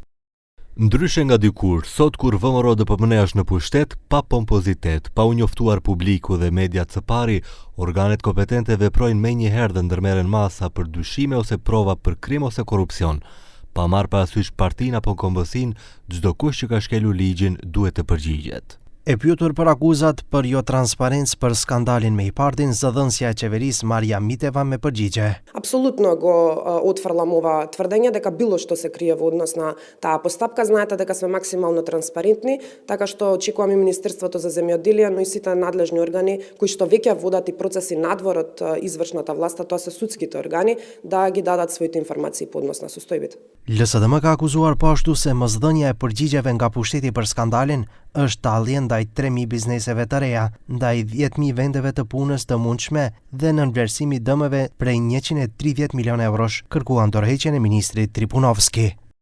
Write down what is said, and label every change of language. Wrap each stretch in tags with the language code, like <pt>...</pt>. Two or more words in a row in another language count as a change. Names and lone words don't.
<sq>Ndryshe nga dikur, sot kur VMRO DPMN është në pushtet, pa pompozitet, pa u njoftuar publiku dhe mediat së pari, organet kompetente veprojnë menjëherë dhe ndërmerren masa për dyshime ose prova për krim ose korrupsion. Pa marrë parasysh partinë apo kombësin, çdo kush që ka shkelur ligjin duhet të përgjigjet. E pyetur për akuzat për jo transparencë për skandalin me IPARD-in, zëdhënësja e qeverisë Marja Miteva me përgjigje.</sq> <mk>Апсолутно го отфрлам ова тврдење дека било што се крие во однос на таа постапка. Знаете дека сме максимално транспарентни, така што очекуваме Министерството за земјоделие, но и сите надлежни органи кои што веќе водат и процеси надвор од извршната власт, тоа се судските органи, да ги дадат своите информации по однос на состојбите.</mk> <sq>LSDM ka akuzuar po ashtu se mosdhënia e përgjigjeve nga pushteti për skandalin është tallje ndaj 3.000 bizneseve të reja, ndaj 10.000 vendeve të punës të mundshme dhe në vlerësimi dëmeve prej 130 milion eurosh, kërkuan dorëheqjen e ministrit Tripunovski.</sq>